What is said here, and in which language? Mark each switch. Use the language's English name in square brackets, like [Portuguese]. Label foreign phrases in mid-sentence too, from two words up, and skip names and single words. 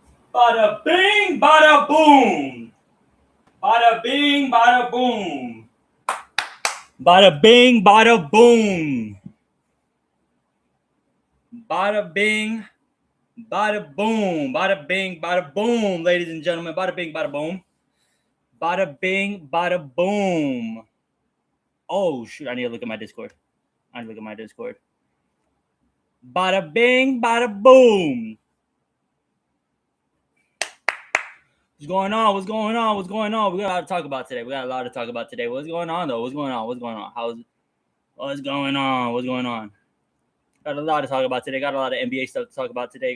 [English] Bada bing, bada boom. Bada bing, bada boom. Bada bing, bada boom. Bada bing, bada boom. Bada bing, bada boom, ladies and gentlemen. Bada bing, bada boom. Bada bing, bada boom. Oh, shoot. I need to look at my Discord. Bada bing, bada boom. What's going on? What's going on? What's going on? We got a lot to talk about today. What's going on, though? What's going on? What's going on? What's going on? What's going on? Got a lot to talk about today. Got a lot of NBA stuff to talk about today.